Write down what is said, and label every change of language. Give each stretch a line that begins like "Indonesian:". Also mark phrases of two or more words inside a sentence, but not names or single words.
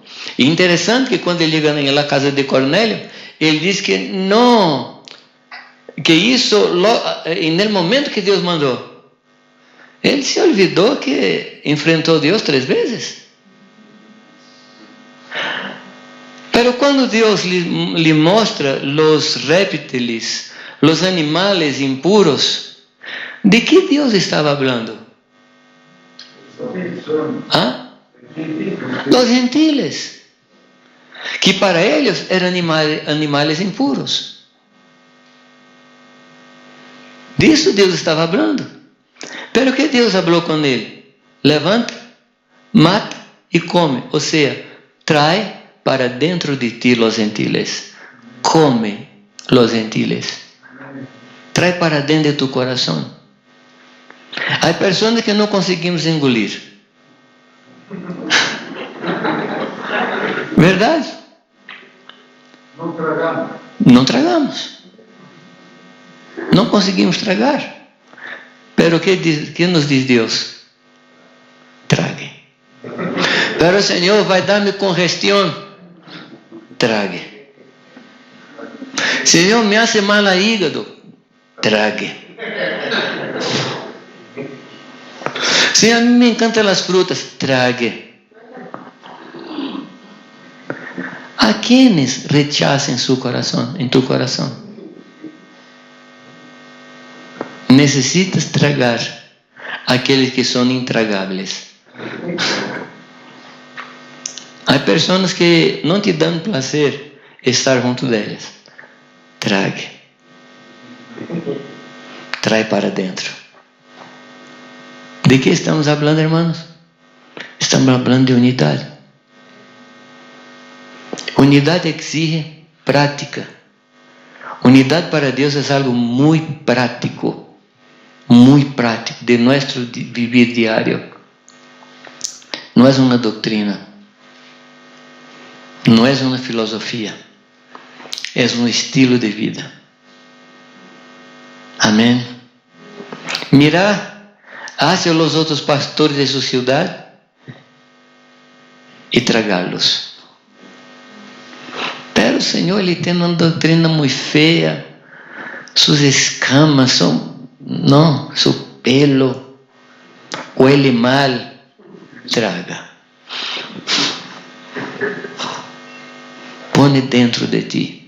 Portuguese: E interessante que quando ele chega na casa de Cornélio, ele diz que não, que isso, no momento que Deus mandou, ele se olvidou que enfrentou Deus 3 vezes. Pero quando Deus lhe mostra os répteis, os animais impuros, ¿de que Deus estava falando?
Spanish: Los gentiles. que para ellos eran animales impuros. De eso Dios estaba hablando.
Portuguese: Pero que Deus falou com ele? Levanta, mata e come. Ou seja,
Spanish: trae para dentro de ti los gentiles. Come los gentiles. Trae para dentro de tu coração.
Portuguese: Há pessoas que não conseguimos engolir. Verdade? Não tragamos. Não tragamos. Não conseguimos tragar. Pero que nos diz Deus? Trague. Pero o Senhor vai dar-me congestão. Trague. Senhor,
Spanish: me hace mal a hígado.
Portuguese: Trague. Senhor, a mim me encantam as frutas. Trague.
Spanish: A quienes
Portuguese: rechazam em seu coração, em tu coração? Necessitas tragar aqueles que são intragáveis. Há pessoas que não te dão prazer estar junto delas. Trague. Trae para dentro. De que estamos falando, irmãos? Estamos falando de unidade. Unidade exige prática. Unidade para Deus é algo muito prático. Muito prático de nosso vivir diário. Não é uma doutrina, não é uma filosofia, é um estilo de vida. Amém?
Spanish: Mirar hacia
Portuguese: os outros pastores de sua cidade e tragá-los. Pero o Senhor, Ele tem uma doutrina muito feia, suas escamas são. Não, seu pelo
Spanish: huele mal,
Portuguese: traga. Põe dentro de ti.